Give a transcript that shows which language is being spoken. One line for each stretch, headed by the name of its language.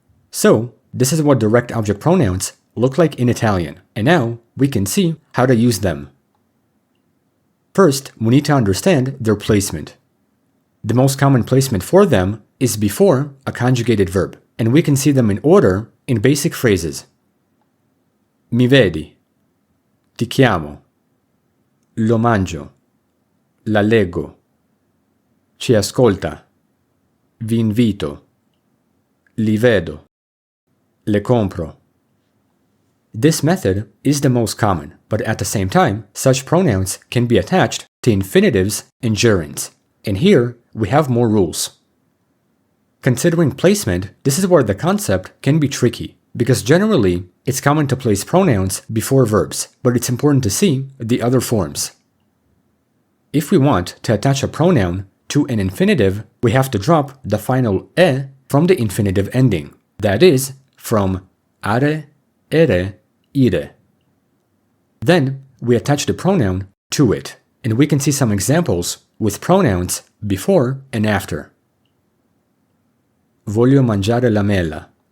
English: So, this is what direct object pronouns look like in Italian, and now we can see how to use them. First, we need to understand their placement. The most common placement for them is before a conjugated verb, and we can see them in order in basic phrases.
Italian: Mi vedi, ti chiamo, lo mangio, la leggo, ci ascolta, vi invito, li vedo, le compro.
English: This method is the most common, but at the same time, such pronouns can be attached to infinitives and gerunds. And here, we have more rules. Considering placement, this is where the concept can be tricky, because generally, it's common to place pronouns before verbs, but it's important to see the other forms. If we want to attach a pronoun to an infinitive, we have to drop the final e from the infinitive ending, that is, from are, ere, ire. Then, we attach the pronoun to it, and we can see some examples with pronouns before and after.
Italian: Voglio mangiare la mela.